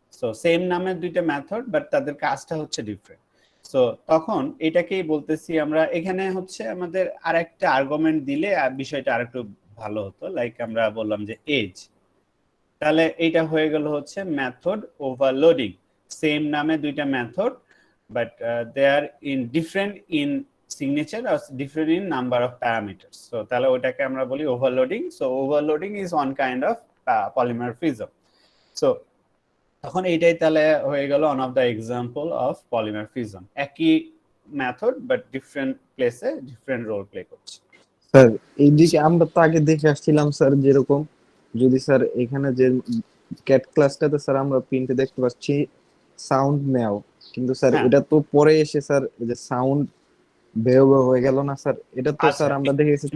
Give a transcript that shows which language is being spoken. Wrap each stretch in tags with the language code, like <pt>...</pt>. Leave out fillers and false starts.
<bn>So same নামের দুইটা method, but তাদের কাজটা হচ্ছে ডিফারেন্ট। সো তখন এটাকেই বলতেছি আমরা, এখানে হচ্ছে আমাদের আরেকটা আর্গুমেন্ট দিলে বিষয়টা আরেকটু ভালো হতো। লাইক আমরা বললাম যে এজ, তাহলে এইটা হয়ে গেল হচ্ছে মেথড ওভারলোডিং। সেম নামে দুইটা method,</bn> <en>but they are in different in signature or different in number of parameters.</en> <bn>So তাহলে ওটাকে আমরা বলি overloading.</bn> <en>So overloading is one kind of polymorphism.</en> <bn>So তখন এইটাই তাহলে হয়ে গেল</bn> <en>one of the example of polymorphism.</en> <bn>একই method</bn> <en>but different place</en> <bn>A different role play করছে। স্যার এইদিকে আমরা তো আগে দেখে আসছিলাম স্যার, যেরকম যদি স্যার এখানে যে ক্যাট ক্লাসটাতে স্যার আমরা প্রিন্টে দেখতে পাচ্ছি সাউন্ড ম্যাও, কিন্তু স্যার হ্যাঁ। এটা তো পরে এসে স্যার এই যে সাউন্ড বেও হয়ে গেল না স্যার, এটা তো আচ্ছা, স্যার আমরা দেখেছি</bn>